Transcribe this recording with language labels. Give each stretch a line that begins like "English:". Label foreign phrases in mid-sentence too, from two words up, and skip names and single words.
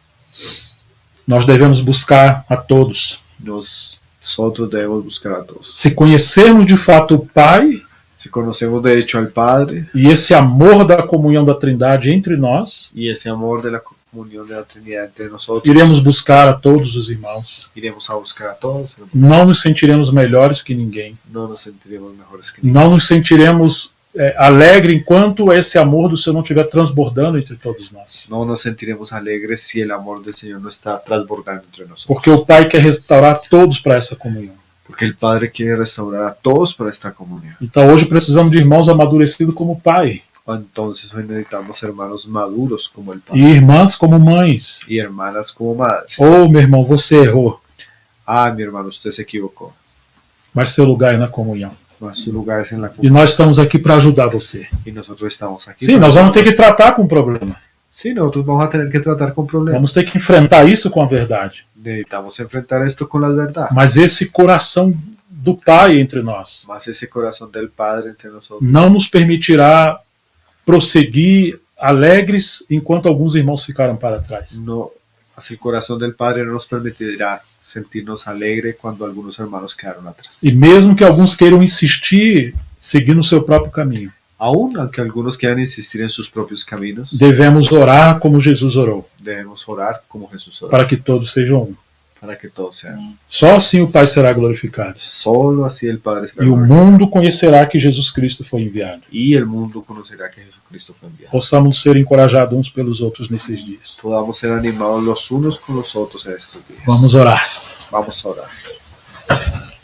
Portuguese: Nós devemos buscar a todos.
Spanish: Nosotros debemos buscar a todos.
Portuguese: Se conhecermos de fato o Pai
Spanish: Si conocemos de hecho al Padre
Portuguese: e esse amor da comunhão da Trindade entre nós,
Spanish: y ese amor de la comunión de la Trinidad entre nosotros,
Portuguese: iremos buscar a todos os irmãos.
Spanish: iremos a buscar a todos,
Portuguese: Não nos sentiremos melhores que ninguém.
Spanish: no nos sentiremos mejores que nadie.
Portuguese: Não nos sentiremos alegres enquanto esse amor do Senhor não estiver transbordando entre todos nós.
Spanish: No nos sentiremos alegres si el amor del Señor no está transbordando entre nosotros.
Portuguese: Porque o Pai quer restaurar todos para essa comunhão.
Spanish: Porque el Padre quiere restaurar a todos para esta comunión.
Portuguese: Então hoje precisamos de irmãos amadurecidos como pai
Spanish: Entonces hoy necesitamos hermanos maduros como el
Portuguese: e
Spanish: Padre
Portuguese: irmãs como mães.
Spanish: y hermanas como madres.
Portuguese: Ô, meu irmão, você errou,
Spanish: Ah, mi hermano, usted se equivocó.
Portuguese: mas seu lugar é na comunhão.
Spanish: Mas su lugar es en la
Portuguese: E
Spanish: comunión.
Portuguese: nós estamos aqui para ajudar você.
Spanish: Y nosotros estamos aquí.
Portuguese: Sim, nós vamos ter que tratar com o problema.
Spanish: Sí, nosotros vamos a tener que tratar con problemas.
Portuguese: Vamos ter que enfrentar isso com a verdade.
Spanish: Necesitamos enfrentar esto con la verdad.
Portuguese: Mas esse coração do Pai entre nós
Spanish: Más ese corazón del Padre entre nosotros
Portuguese: não nos permitirá prosseguir alegres enquanto alguns irmãos ficaram para trás.
Spanish: no, así el corazón del Padre no nos permitirá sentirnos alegres cuando algunos hermanos quedaron atrás.
Portuguese: E mesmo que alguns queiram insistir seguindo o seu próprio caminho,
Spanish: Aún aunque algunos quieran insistir en sus propios caminos,
Portuguese: devemos orar como Jesus orou,
Spanish: debemos orar como Jesús oró,
Portuguese: para que todos sejam um.
Spanish: para que todos sean.
Portuguese: Só assim o Pai será glorificado.
Spanish: Solo así el Padre será
Portuguese: E o
Spanish: glorificado.
Portuguese: mundo conhecerá que Jesus Cristo foi enviado.
Spanish: Y el mundo conocerá que Jesucristo fue enviado.
Portuguese: Possamos ser encorajados uns pelos outros nesses dias.
Spanish: Podamos ser animados los unos con los otros en estos días.
Portuguese: Vamos orar.
Spanish: Vamos a orar.